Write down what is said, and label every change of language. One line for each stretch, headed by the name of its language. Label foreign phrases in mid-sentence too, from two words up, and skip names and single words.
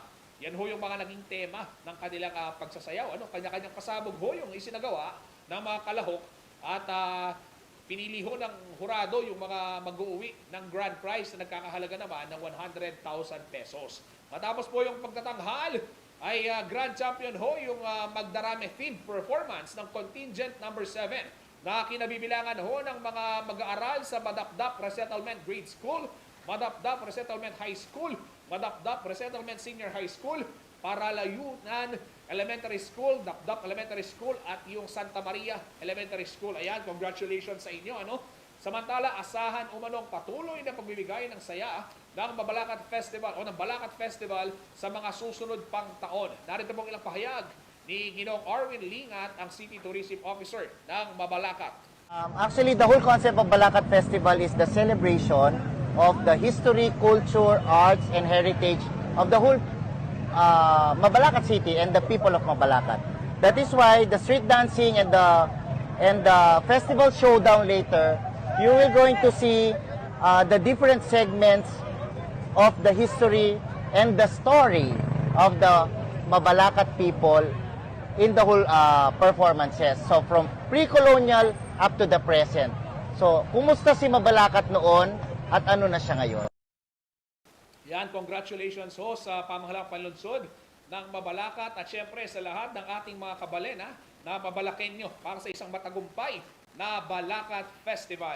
Filipino: Yan ho yung mga naging tema ng kanilang pagsasayaw. Kanya-kanyang kasabog ho yung isinagawa ng mga kalahok At pinili ho ng hurado yung mga mag-uuwi ng grand prize na nagkakahalaga naman ng 100,000 pesos. Matapos po yung pagtatanghal, ay grand champion ho yung Magdarame themed performance ng contingent number 7 na kinabibilangan ho ng mga mag-aaral sa Madapdap Resettlement Grade School, Madapdap Resettlement High School, Madapdap Resettlement Senior High School, Paralayunan Elementary School, Dapdap Elementary School at yung Santa Maria Elementary School. Ayan, congratulations sa inyo. Samantala, asahan umanong patuloy na pagbibigay ng saya ng Mabalacat Festival o ng Balacat Festival sa mga susunod pang taon. Narito pong ilang pahayag ni Ginoong Arwin Lingat, ang City Tourism Officer ng Mabalacat.
English: Actually, the whole concept of Balacat Festival is the celebration of the history, culture, arts, and heritage of the whole Mabalacat City and the people of Mabalacat. That is why the street dancing and the festival showdown later, you will going to see the different segments of the history and the story of the Mabalacat people in the whole performances. So from pre-colonial up to the present.
Filipino: So, kumusta si Mabalacat noon at ano na siya ngayon? Yan, congratulations ho sa pamahalang panlunsod ng Mabalacat at syempre sa lahat ng ating mga kabalen na Mabalakenyo para sa isang matagumpay na Balacat Festival.